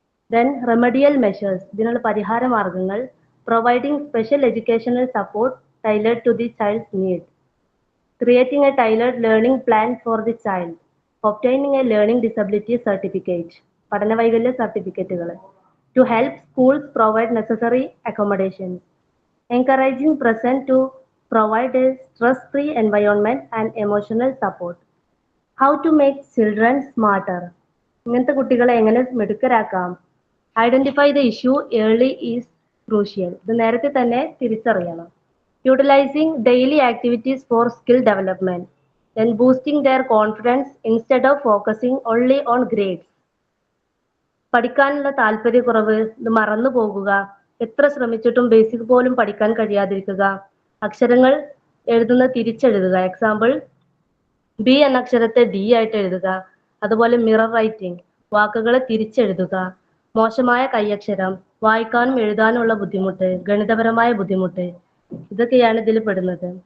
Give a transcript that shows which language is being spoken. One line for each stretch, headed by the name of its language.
English: Then remedial measures,
Malayalam: ഇതിനുള്ള പരിഹാര മാർഗങ്ങൾ,
English: providing special educational support tailored to the child's need, creating a tailored learning plan for the child, obtaining a learning disability certificate,
Malayalam: പഠന വൈകല്യ സർട്ടിഫിക്കറ്റുകൾ,
English: to help schools provide necessary accommodations, encouraging present to provide a stress-free environment and emotional support. How to make children smarter,
Malayalam: ഇങ്ങനത്തെ കുട്ടികളെ എങ്ങനെ മിടുക്കരാക്കാം.
English: identify the issue early is crucial,
Malayalam: ഇത് നേരത്തെ തന്നെ തിരിച്ചറിയണം.
English: Utilising daily activities for skill development, then boosting their confidence instead of focusing only on grades.
Malayalam: പഠിക്കാനുള്ള താല്പര്യക്കുറവ്, ഇത് മറന്നു പോകുക, എത്ര ശ്രമിച്ചിട്ടും ബേസിക് പോലും പഠിക്കാൻ കഴിയാതിരിക്കുക, അക്ഷരങ്ങൾ എഴുതുന്ന തിരിച്ചെഴുതുക, എക്സാമ്പിൾ ബി എന്ന അക്ഷരത്തെ ഡി ആയിട്ട് എഴുതുക, അതുപോലെ മിറർ റൈറ്റിംഗ്, വാക്കുകളെ തിരിച്ചെഴുതുക, മോശമായ കൈയക്ഷരം, വായിക്കാനും എഴുതാനുമുള്ള ബുദ്ധിമുട്ട്, ഗണിതപരമായ ബുദ്ധിമുട്ട്, ഇതൊക്കെയാണ് ഇതിൽ പെടുന്നത്.